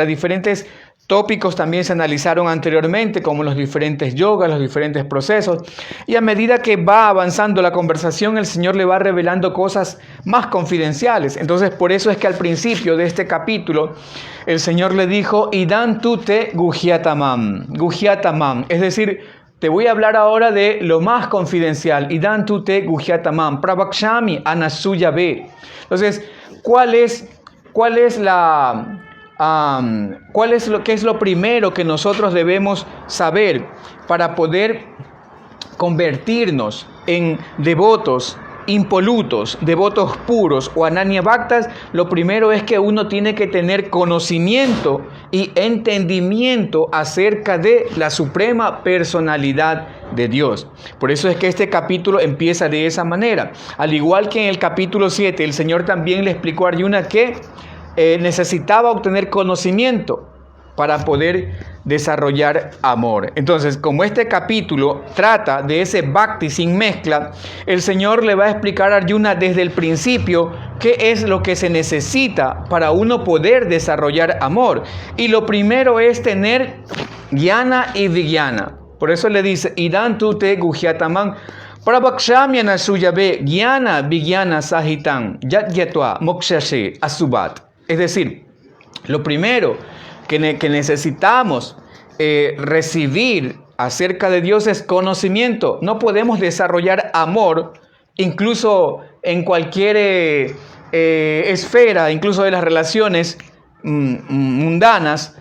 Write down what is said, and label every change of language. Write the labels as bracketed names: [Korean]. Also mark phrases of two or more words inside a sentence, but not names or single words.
[Spanish] Diferentes tópicos también se analizaron anteriormente, como los diferentes yogas, los diferentes procesos. Y a medida que va avanzando la conversación, el Señor le va revelando cosas más confidenciales. Entonces, por eso es que al principio de este capítulo, el Señor le dijo, [Sanskrit] इदं तु ते गुह्यतमम्. [Spanish] Guhyatamam, es decir, te voy a hablar ahora de lo más confidencial. [Sanskrit] इदं तु ते गुह्यतमम्। प्रवक्ष्यामि अनसूय वे. [Spanish] Entonces, ¿qué es lo primero que nosotros debemos saber para poder convertirnos en devotos impolutos, devotos puros o [Sanskrit] अनन्य भक्ताः? [Spanish] Lo primero es que uno tiene que tener conocimiento y entendimiento acerca de la suprema personalidad de Dios. Por eso es que este capítulo empieza de esa manera. Al igual que en el capítulo 7, el Señor también le explicó a Arjuna que necesitaba obtener conocimiento para poder desarrollar amor. Entonces, como este capítulo trata de ese bhakti sin mezcla, el Señor le va a explicar a Arjuna desde el principio qué es lo que se necesita para uno poder desarrollar amor. Y lo primero es tener jnana y vijnana. Por eso le dice, [Sanskrit] इदं तु ते गुह्यतमं प्रवक्ष्यामि अनसूय वे ज्ञान विज्ञान सहितं यत् ज्ञात्वा मोक्ष्यसे अशुभात्. [Spanish] Es decir, lo primero que necesitamos recibir acerca de Dios es conocimiento. No podemos desarrollar amor, incluso en cualquier esfera, incluso de las relaciones mundanas.